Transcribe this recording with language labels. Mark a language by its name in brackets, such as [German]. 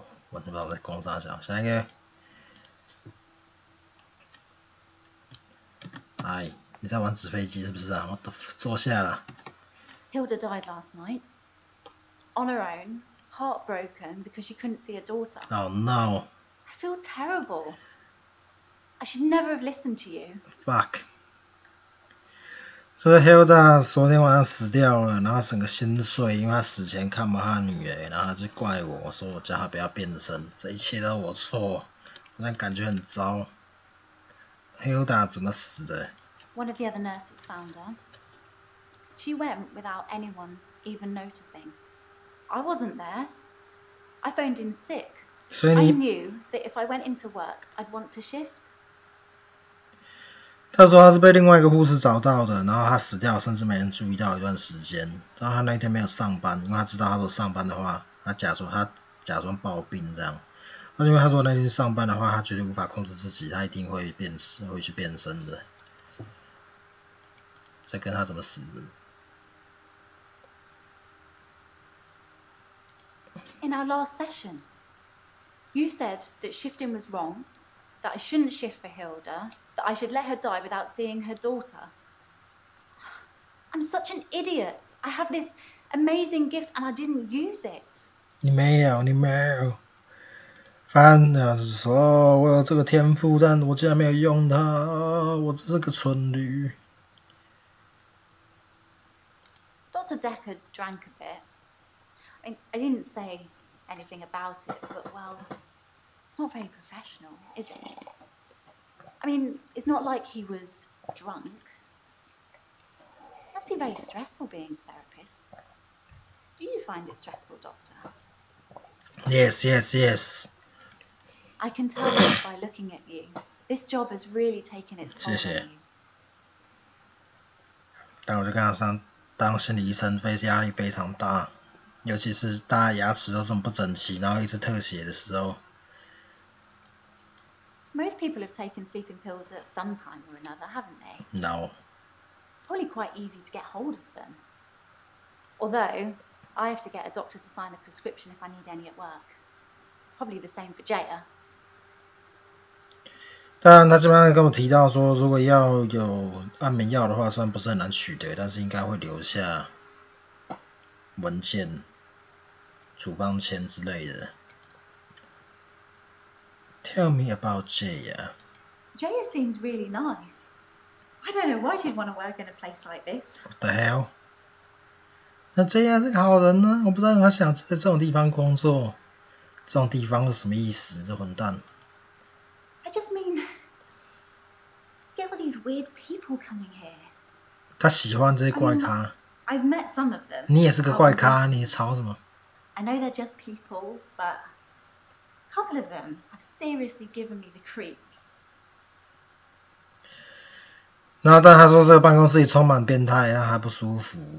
[Chinese] 我不知道我在攻啥小，下一个。哎，你在玩纸飞机是不是啊？我坐下了。 [English] Hilda died last night. On her own, heartbroken because she couldn't see her daughter. Oh no. I feel terrible. I should never have listened to you. Fuck. [Chinese] 这 Hilda 昨天晚上死掉了，然后整个心碎，因为他死前看不到他女儿，然后他就怪我说我叫他不要变身，这一切都是我错，我现在感觉很糟。 Hilda 怎么死的？ [English] One of the other nurses found her. She went without anyone even noticing. I wasn't there. I phoned in sick. I knew that if I went into work, I'd want to shift. [Chinese] 他说他是被另外一个护士找到的，然后他死掉，甚至没人注意到一段时间。然后他那天没有上班，因为他知道他如果上班的话，他假装暴病这样。那因为他说那天上班的话，他绝对无法控制自己，他一定会去变身的。这跟他怎么死的？ [English] In our last session, you said that shifting was wrong, that I shouldn't shift for Hilda, that I should let her die without seeing her daughter. I'm such an idiot. I have this amazing gift and I didn't use it. [Chinese] 你没有。反正是说我有这个天赋，但我竟然没有用它，我只是个蠢驴。 [English] Dr. Dekker drank a bit. I didn't say anything about it, but well, it's not very professional, is it? I mean, it's not like he was drunk. That's must be very stressful being a therapist. Do you find it stressful, Doctor? Yes. I can tell this by looking at you. This job has really taken its toll [Chinese] 谢谢。 [English] on you. [Chinese] 但我就跟他说，当心理医生压力非常大，尤其是大家牙齿都这么不整齐，然后一直特写的时候。 [English] Most people have taken sleeping pills at some time or another, haven't they? No. It's probably quite easy to get hold of them. Although, I have to get a doctor to sign a prescription if I need any at work. It's probably the same for Jaya. [Chinese] 当然，他这边跟我提到说，如果要有安眠药的话，虽然不是很难取得，但是应该会留下文件、处方签之类的。 [English] Tell me about Jaya. Jaya seems really nice. I don't know why she'd want to work in a place like this. What the hell? [Chinese] 那Jaya是个好人呢，我不知道他想在这种地方工作。这种地方是什么意思？这混蛋。 [English] I just mean, get all these weird people coming here. [Chinese] 他喜欢这些怪咖。 [English] I've met some of them. [Chinese] 你也是个怪咖，你吵什么 [English] I know they're just people, but a couple of them have seriously given me the creeps. [Chinese] 然后，但他说这个办公室里充满变态，让他不舒服。